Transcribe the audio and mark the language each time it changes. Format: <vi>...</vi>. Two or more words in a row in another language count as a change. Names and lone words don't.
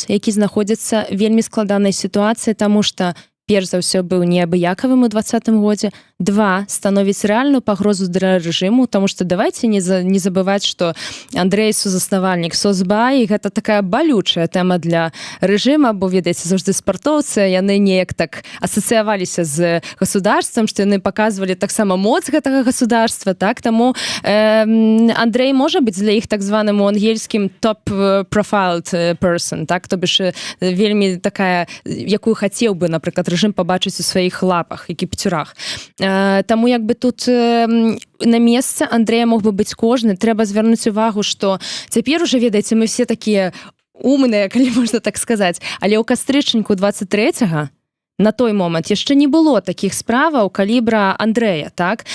<be>які знаходзіцца вельмі складанай сітуацыі, таму што перш за ўсё быў неабыякавым у 20-м годзе, 2 становіць рэальную пагрозу для рэжыму, таму што давайце не забываць, што Андрэй сузаснавальнік СОСБА, і гэта такая балючая тэма для рэжыма, бо, ведаеце, заўжды спартоўцы, яны неяк так асацыяваліся з государствам, што яны паказвалі таксама моц гэтага государства, так? Таму Андрэй можа быць для іх так званым у ангельскім</be> <en>top-profiled person,</en> <be>так?</be> <ru>То бишь</ru> <be>вельмі такая, якую хацеў бы, напрыклад, рэжым пабачыць у сваіх лапах, які пцюрах. Таму як бы тут на месцы Андрэя мог бы быць кожны. Трэба звярнуць увагу, што цяпер уже, ведаеце, мы все такія умныя, калі можна так сказаць, але ў кастрычніку 23-го на той момант яшчэ не было такіх справаў калібра Андрэя, так?</be>